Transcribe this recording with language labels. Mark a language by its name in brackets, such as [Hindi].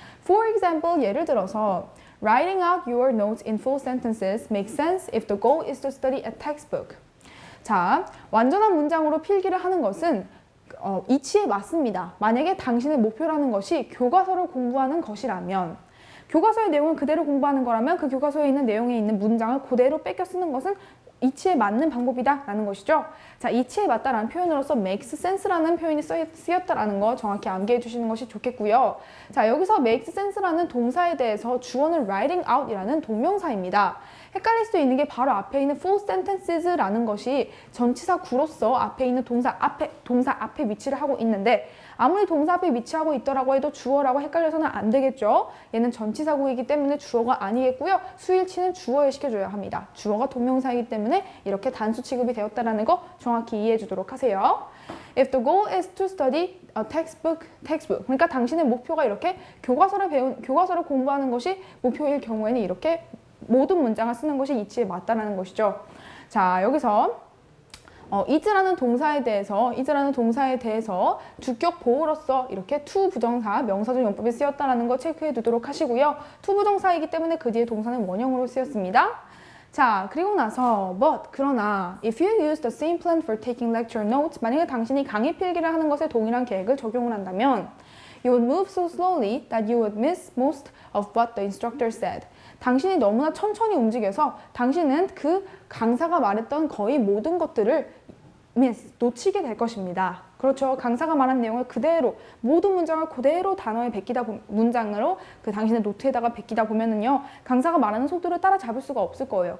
[English] For example, [Korean] 예를 들어서 [English] Writing out your notes in full sentences makes sense if the goal is to study a textbook. [Korean] 자, 완전한 문장으로 필기를 하는 것은 이치에 맞습니다. 만약에 당신의 목표라는 것이 교과서를 공부하는 것이라면, 교과서의 내용을 그대로 공부하는 거라면 그 교과서에 있는 내용에 있는 문장을 그대로 뺏겨 쓰는 것은 이치에 맞는 방법이다 라는 것이죠. 자, 이치에 맞다라는 표현으로서 makes sense라는 표현이 쓰였다라는 거 정확히 암기해 주시는 것이 좋겠고요. 자, 여기서 makes sense라는 동사에 대해서 주어는 writing out 이라는 동명사입니다. 헷갈릴 수 있는 게 바로 앞에 있는 full sententes라는 것이 전치사 구로서 앞에 있는 동사 앞에 위치를 하고 있는데 아무리 동사 앞에 위치하고 있더라고 해도 주어라고 헷갈려서는 안 되겠죠. 얘는 전치사구이기 때문에 주어가 아니겠고요. 수일치는 주어에 시켜줘야 합니다. 주어가 동명사이기 때문에 이렇게 단수 취급이 되었다는 거 정확히 이해해 주도록 하세요. [English] If the goal is to study a textbook. [Korean] 그러니까 당신의 목표가 이렇게 교과서를 공부하는 것이 목표일 경우에는 이렇게 모든 문장을 쓰는 것이 이치에 맞다는 것이죠. 자, 여기서 is라는 동사에 대해서 주격 보호로서 이렇게 to 부정사, 명사적 용법이 쓰였다라는 거 체크해 두도록 하시고요. to 부정사이기 때문에 그 뒤에 동사는 원형으로 쓰였습니다. 자, 그리고 나서 그러나 [English] if you use the same plan for taking lecture notes, [Korean] 만약에 당신이 강의 필기를 하는 것에 동일한 계획을 적용을 한다면 [English] you would move so slowly that you would miss most of what the instructor said. [Korean] 당신이 너무나 천천히 움직여서 당신은 그 강사가 말했던 거의 모든 것들을 놓치게 될 것입니다. 그렇죠. 강사가 말한 내용을 그대로 모든 문장을 그대로 단어에 문장으로 그 당신의 노트에다가 베끼다 보면은요, 강사가 말하는 속도를 따라잡을 수가 없을 거예요.